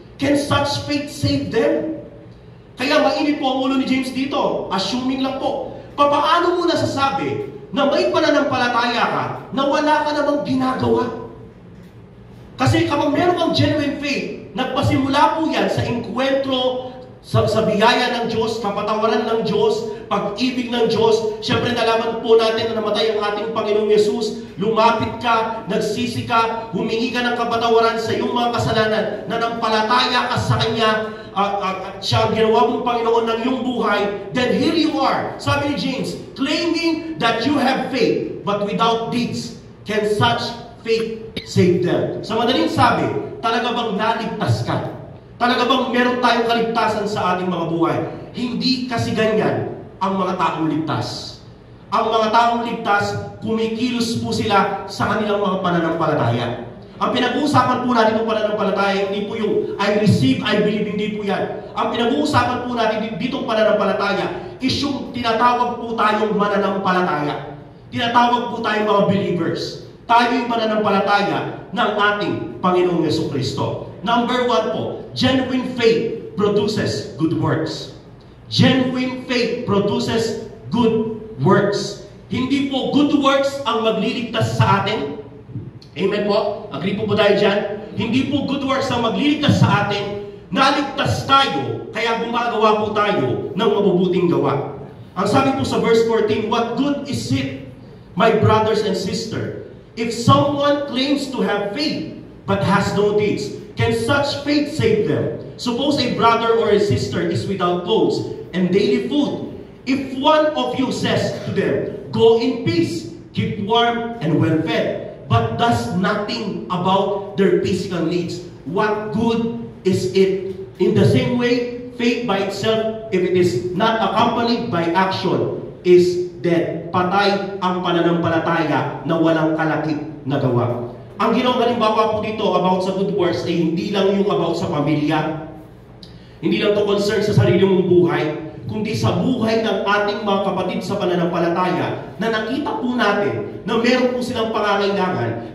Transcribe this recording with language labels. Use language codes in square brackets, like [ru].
[en] Can such faith save them? [tl] Kaya mainit po ang ulo ni James dito. Assuming lang po. Papaano mo nasasabi na may pananampalataya ka na wala ka namang ginagawa? Kasi kapag meron kang genuine faith, nagpasimula po yan sa enkwentro, sa biyaya ng Diyos, kapatawaran ng Diyos, pag-ibig ng Diyos. Siyempre nalaman po natin na namatay ang ating Panginoong Yesus. Lumapit ka, nagsisi ka, humingi ka ng kapatawaran sa iyong mga kasalanan, nanampalataya ka sa Kanya, at siya ang ginawa mong Panginoon ng iyong buhay. [en] Then here you are, [tl] sabi ni James, [en] claiming that you have faith, but without deeds, can such faith save them? [tl] Sa madaling sabi, talaga bang naligtas ka? Talaga bang meron tayong kaligtasan sa ating mga buhay? Hindi kasi ganyan ang mga taong ligtas. Ang mga taong ligtas, kumikilos po sila sa kanilang mga pananampalataya. Ang pinag-uusapan po natin ng pananampalataya, hindi po yung [en] I receive, I believe, [tl] hindi po yan. Ang pinag-uusapan po natin ditong pananampalataya is yung tinatawag po tayong mananampalataya. Tinatawag po tayong mga believers. Tayo yung mananampalataya ng ating Panginoong Jesucristo. [en] Number 1 po, genuine faith produces good works. Genuine faith produces good works. [tl] Hindi po good works ang magliligtas sa atin. Amen po? Agree po tayo dyan? Hindi po good works ang magliligtas sa atin. Naligtas tayo, kaya gumagawa po tayo ng mabubuting gawa. Ang sabi po sa [en] verse 14, what good is it, my brothers and sisters, if someone claims to have faith but has no deeds? Can such faith save them? Suppose a brother or a sister is without clothes and daily food. If one of you says to them, go in peace, keep warm and well fed, but does nothing about their physical needs, what good is it? In the same way, faith by itself, if it is not accompanied by action, is dead. [tl] Patay ang pananampalataya na walang kalakip na gawa. Ang ginawang halimbawa po dito about sa good works ay hindi lang yung about sa pamilya. Hindi lang to concern sa sarili mong buhay, kundi sa buhay ng ating mga kapatid sa pananampalataya na nakita po natin na meron po silang pangangailangan.